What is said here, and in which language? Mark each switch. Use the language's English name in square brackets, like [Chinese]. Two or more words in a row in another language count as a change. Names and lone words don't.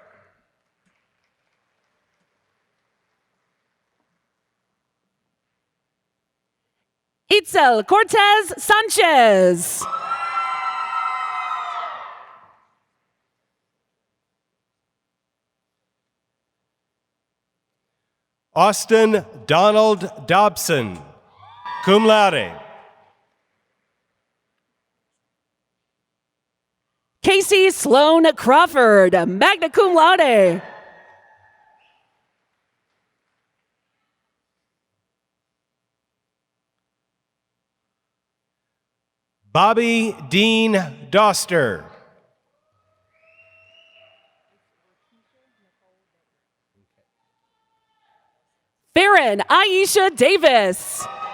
[English] Itzel Cortez Sanchez. Austin Donald Dobson, [Latin] cum laude. [English] Casey Sloan Crawford, [Latin] magna cum laude. [English] Bobby Dean Doster. Farron Aisha Davis.